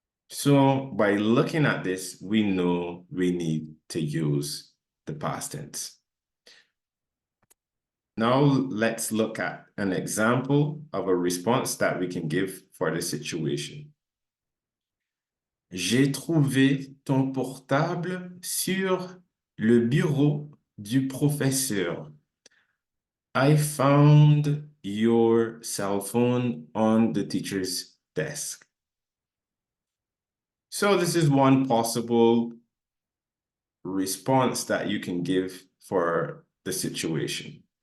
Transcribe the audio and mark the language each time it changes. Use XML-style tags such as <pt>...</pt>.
<en>So by looking at this, we know we need to use the past tense. Now let's look at an example of a response that we can give for the situation.</en> <fr>J'ai trouvé ton portable sur le bureau du professeur.</fr> <en>I found your cell phone on the teacher's desk. So this is one possible response that you can give for the situation.</en>